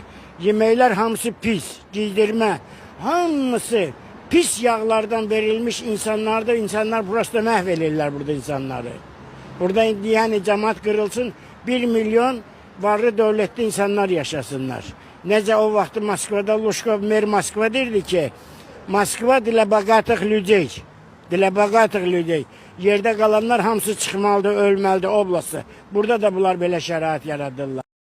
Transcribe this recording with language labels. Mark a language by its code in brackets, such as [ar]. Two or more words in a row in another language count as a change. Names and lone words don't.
[az] Yeməklər hamısı pis, giydirmə, hamısı pis yağlardan verilmiş insanlardır. İnsanlar burası məhv edirlər burada insanları. Burada yani cemaat kırılsın, 1 milyon varlı devletli insanlar yaşasınlar. Necə o vaxtı Moskvada Luşkov mer Moskva derdi ki, Moskva [ru] для богатых людей. Для богатых людей. [az] Yerdə qalanlar hamısı çıxmalıdır, ölməlidir, oblastı. Burada da bunlar belə şərait yaradırlar.